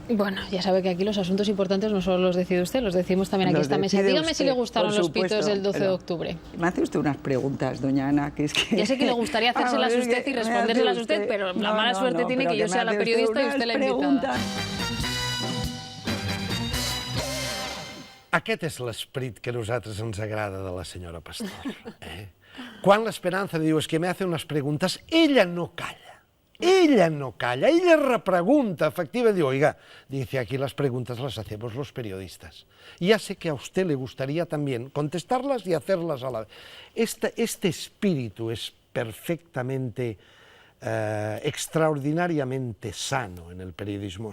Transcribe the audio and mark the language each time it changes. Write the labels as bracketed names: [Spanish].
[Spanish] Bueno, ya sabe que aquí los asuntos importantes no solo los decide usted, los decimos también aquí en esta mesa. Dígame si le gustaron los pitos del 12 de octubre. Me hace usted unas preguntas, doña Ana, que es que... Ya sé que le gustaría hacérselas a usted y respondérselas a usted, pero la mala suerte tiene que yo sea la periodista y usted la invitada. [Catalan] Aquest és l'esperit que a nosaltres ens agrada de la senyora Pastor. Quan l'Esperanza diu que [Spanish] me hace unas preguntas, [Catalan] ella no calla. [Spanish] Ella no calla, ella repregunta, efectivamente, digo, oiga, dice, aquí las preguntas las hacemos los periodistas. Ya sé que a usted le gustaría también contestarlas y hacerlas a la vez. Este espíritu es perfectamente, extraordinariamente sano en el periodismo.